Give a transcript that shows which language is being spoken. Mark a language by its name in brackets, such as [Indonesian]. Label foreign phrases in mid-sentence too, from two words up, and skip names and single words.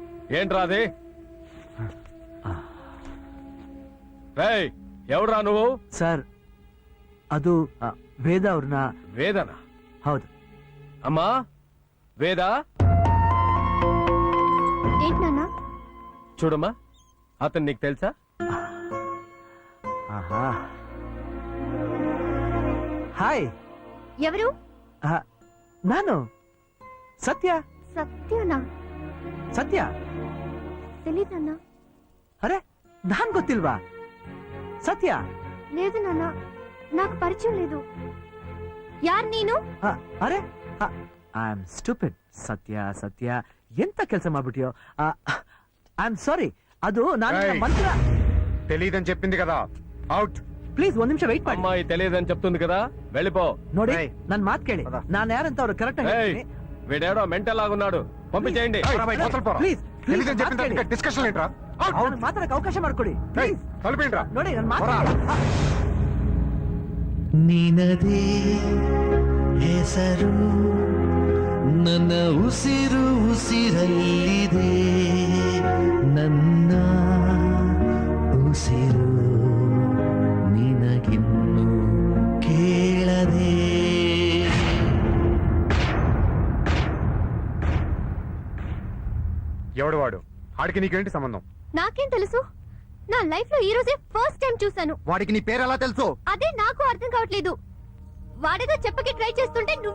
[Telugu] ఏంట్రా అది రేయ్ ఎవడ్రా నువ్వు [Kannada] ಸರ್ ಅದು ವೇದ ಅವ್ರನ್ನ [Telugu] వేదనా [Kannada] ಹೌದು [Telugu] అమ్మా వేద ఏంటి నాన్న చూడమ్మా అతను నీకు తెలుసా [Kannada] ಆಹಾ ಹಾಯ್ [Telugu] ఎవరు [Kannada] ನಾನು ಸತ್ಯ [Telugu] సత్యనా [Kannada] ಸತ್ಯ [Telugu] తెలీదు నాన్న [Kannada] ಅರೆ ನಾನ್ ಗೊತ್ತಿಲ್ವಾ ಸತ್ಯ [Telugu] లేదు నాన్న నాకు పరిచయం లేదు [Kannada] ಯಾರು ನೀನು ಅರೆ [English] I am stupid [Kannada] ಸತ್ಯ ಸತ್ಯ ಎಂತ ಕೆಲಸ ಮಾಡ್ಬಿಟ್ಟಿಯೋ [English] I am sorry [Kannada] ಅದು ನಾನು Hey. ಮಂತ್ರ [Telugu] తెలియదని చెప్పింది కదా అవుట్. [Kannada] ಪ್ಲೀಸ್ ಒಂದ್ ನಿಮಿಷ ವೆಯ್ಟ್ ಮಾಡಿ [Telugu] అమ్మాయి తెలియదని చెప్తుంది కదా వెళ్ళిపో [Kannada] ನೋಡಿ Hey. ನನ್ ಮಾತ್ ಕೇಳಿ ಪದ. ನಾನು ಯಾರಂತ ಅವ್ರು ಕರೆಕ್ಟ್ [Telugu] ఏయ్, వీడేడో మెంటల్ లాగున్నాడు పంపించేయండి అవతల పోరా. [Kannada] ಪ್ಲೀಸ್ [Telugu] తెలియదని చెప్పిన దానికి డిస్కషన్ ఏంట్రా? అవుట్. [Kannada] ಮಾತಾಡಕ್ಕೆ ಅವಕಾಶ ಮಾಡ್ಕೊಡಿ [Telugu] ఏయ్, [Kannada] ಪ್ಲೀಸ್ [Telugu] తలుపేంట్రా? [Kannada] ನೋಡಿ ನನ್ ಮಾತು ಹೊರ. ನಿನದೇ ಹೆಸರು ನನ್ನ ಉಸಿರು ಉಸಿರಲ್ಲಿದೆ ನನ್ನ ಉಸಿರು ನಿನಗಿನ್ನು ಕೇಳದೆ [Telugu] ఎవడు వాడు? ఆడికి నీకేంటి సంబంధం? నాకేం తెలుసు నా లైఫ్ లో ఈ రోజే [English] first time [Telugu] చూసాను వాడికి నీ పేరు ఎలా తెలుసు? అదే నాకు అర్థం కావట్లేదు వాడేదో చెప్పకి ట్రై చేస్తుంటే నువ్వు